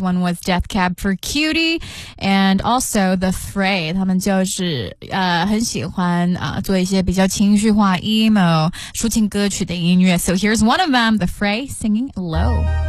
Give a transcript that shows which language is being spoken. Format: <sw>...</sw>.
<en>One was Death Cab for Cutie and also The Fray.</en> <zh>他们就是很喜欢做一些比较情绪化 emo 抒情歌曲的音乐。</zh> <en>So here's one of them, The Fray singing Low.</en>